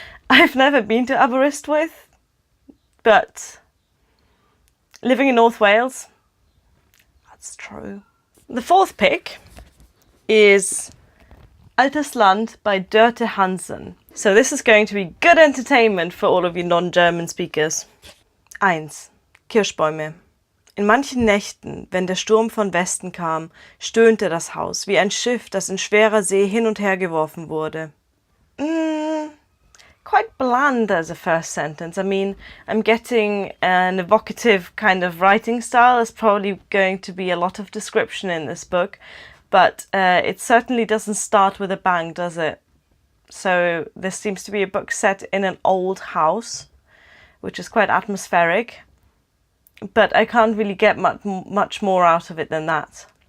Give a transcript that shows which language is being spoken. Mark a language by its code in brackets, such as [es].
[en] I've never been to Aberystwyth, but living in North Wales, that's true. The fourth pick is Altes Land by Dörte Hansen. So this is going to be good entertainment for all of you non-German speakers. [de] 1. Kirschbäume. In manchen Nächten, wenn der Sturm von Westen kam, stöhnte das Haus wie ein Schiff, das in schwerer See hin und her geworfen wurde. [en] Quite bland as a first sentence. I mean, I'm getting an evocative kind of writing style. There's probably going to be a lot of description in this book, but it certainly doesn't start with a bang, does it? So this seems to be a book set in an old house, which is quite atmospheric, but I can't really get much more out of it than that.